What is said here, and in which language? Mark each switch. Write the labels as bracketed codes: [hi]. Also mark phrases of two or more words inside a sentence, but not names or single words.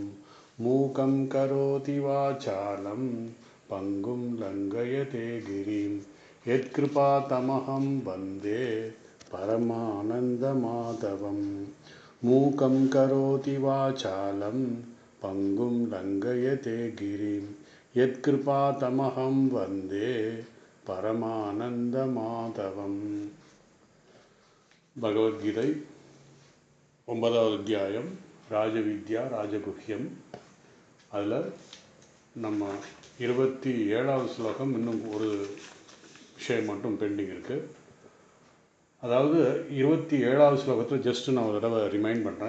[sa] मूकं करोति वाचालं पंगुं लंघयते गिरिं यत्कृपातमहं वन्दे परमानन्दमाधवम्। मूकं करोति वाचालं पंगुं लंघयते गिरिं यत्कृपातमहं वन्दे परमानन्दमाधवम्। [ta] भगवद्गीதை 9வது அத்தியாயம் ராஜவித்யா ராஜகுஹ்யம். அதில் நம்ம 27வது ஸ்லோகம் இன்னும் ஒரு விஷயம் மட்டும் பெண்டிங் இருக்குது. அதாவது 27வது ஸ்லோகத்தில் ஜஸ்ட் நான் ஒரு தடவை ரிமைண்ட் பண்ணுறேன்.